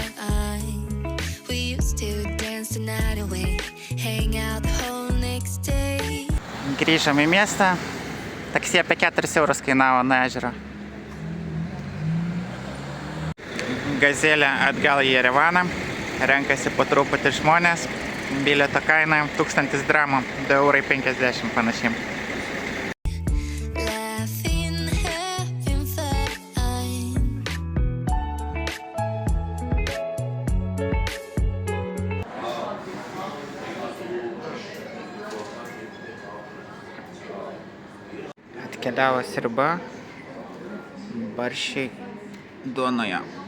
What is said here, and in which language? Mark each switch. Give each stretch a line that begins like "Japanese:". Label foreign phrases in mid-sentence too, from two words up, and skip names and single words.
English: We used to dance the night away, hang out the whole next day.
Lithuanian: Grįžom į miestą. Taksi apie 4 eurus kainavo nuo ežero. Gazelė atgal į Jerevaną. Renkasi po truputį žmonės. Bilieto kaina 1000 dramų, 2,50 € panašiai.
English: Laughing, having fun.
Lithuanian: Atkeliavo sriuba, barščiai duonoje.